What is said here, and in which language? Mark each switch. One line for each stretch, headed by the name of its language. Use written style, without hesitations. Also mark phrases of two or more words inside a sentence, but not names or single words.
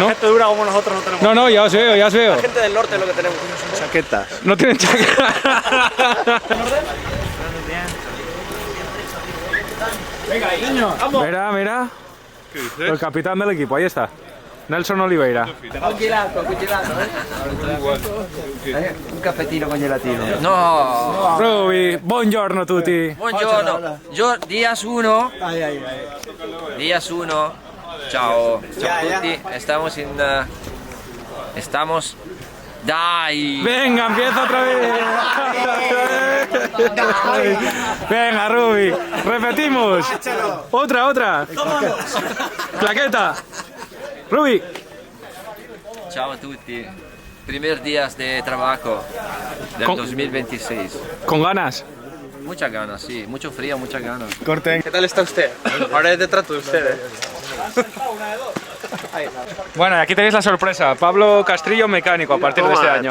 Spanish: Gente dura como nosotros no tenemos. No, ya os veo, ya os veo. La gente del norte es lo que tenemos. Chaquetas. No tienen chaqueta. Mira. El capitán del equipo, ahí está. Nelson Oliveira.
Italian: Congelato, un caffettino con gelatino.
Spanish: No.
Italian: Ruby, buongiorno tutti. Buongiorno,
Spanish: días 1. Días 1.
Italian: Ciao. Ciao a tutti.
Spanish: Estamos.
Italian: Dai.
Spanish: Venga, empieza otra vez. Venga, Ruby. Repetimos. Otra. Claqueta. Ruby.
Italian: Ciao a tutti.
Spanish: Primer días de trabajo del 2026. Con ganas. Muchas ganas, sí. Mucho frío, muchas ganas. ¿Qué tal está usted? Ahora es detrás de usted, Bueno, y aquí tenéis la sorpresa. Pablo Castrillo, mecánico a partir de este año.